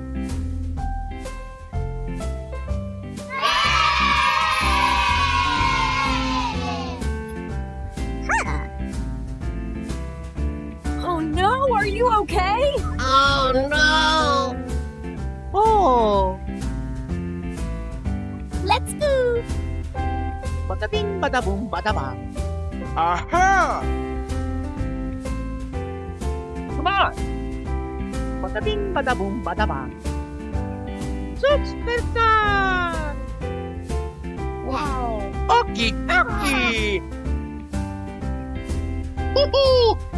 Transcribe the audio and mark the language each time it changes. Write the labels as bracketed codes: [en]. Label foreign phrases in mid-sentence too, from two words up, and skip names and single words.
[en] Oh no, are you okay? Oh no! Oh! Let's go. Bada-bing, bada-boom, bada-bang. Aha! Come on! Bada-bing, bada-boom, bada-bang. Superstar! Wow. Okie dokie! Woohoo!